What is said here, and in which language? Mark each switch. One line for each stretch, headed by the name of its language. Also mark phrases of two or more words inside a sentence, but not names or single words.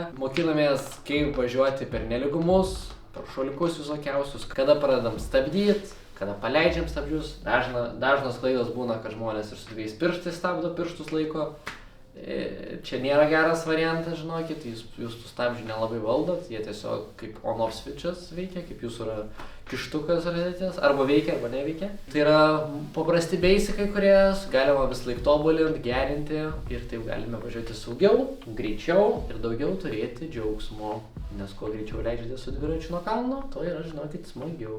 Lithuanian: Mokinamės, kaip važiuoti per nelygumus, per šuoliukus visokiausius, kada pradedam stabdyti, kada paleidžiam stabdžius. Dažnos klaidos būna, kad žmonės ir su 2 pirštais stabdo, pirštus laiko. Čia nėra geras variantas, žinokit, jūs tų stabdžių nelabai valdot, jie tiesiog kaip
English: on-off switches
Lithuanian: veikia, kaip jūsų yra kištukas rozetės, arba veikia, arba neveikia. Tai yra paprasti basicai, kurie galima vis laik tobulinti, gerinti ir taip galime važiuoti saugiau, greičiau ir daugiau turėti džiaugsmo. Nes kuo greičiau leidžiate su dviračiu nuo kalno, to yra, žinokit, smagiau.